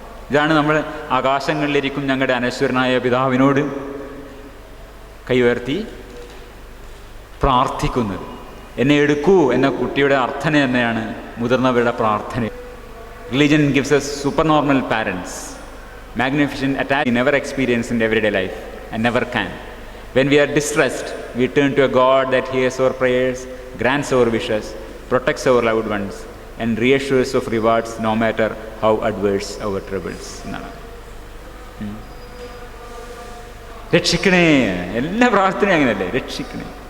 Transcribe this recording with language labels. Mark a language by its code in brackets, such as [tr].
[ml] ഇതാണ് നമ്മൾ ആകാശങ്ങളിലിരിക്കും ഞങ്ങളുടെ അനശ്വരനായ പിതാവിനോട് കൈ ഉയർത്തി പ്രാർത്ഥിക്കുന്നത്. എന്നെ എടുക്കൂ എന്ന കുട്ടിയുടെ അർത്ഥന തന്നെയാണ് മുതിർന്നവരുടെ പ്രാർത്ഥന. [en] Religion gives us supernormal parents, magnificent attachment we never experience in everyday life and never can. When we are distressed, we turn to a God that hears our prayers, grants our wishes, protects our loved ones, and reassures of rewards no matter how adverse our troubles. [ml] രക്ഷിക്കണേ, എല്ലാ പ്രാർത്ഥനയും അങ്ങനെയല്ലേ, രക്ഷിക്കണേ.